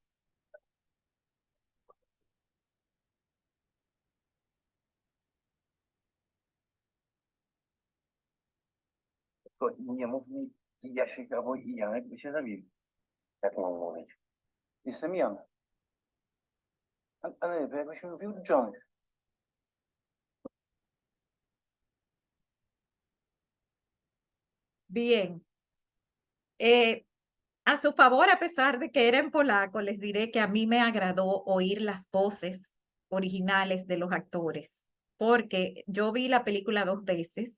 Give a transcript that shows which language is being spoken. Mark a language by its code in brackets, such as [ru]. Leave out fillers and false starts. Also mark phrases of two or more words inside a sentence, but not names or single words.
[pl] Tylko nie mów mi Jasiek albo i Janek by się zabili. Jak mam mówić? Jestem Jan. Ale jakbyś mówił John. [es] Bien. A su favor, a pesar de que era en polaco, les diré que a mí me agradó oír las voces originales de los actores, porque yo vi la película 2 veces.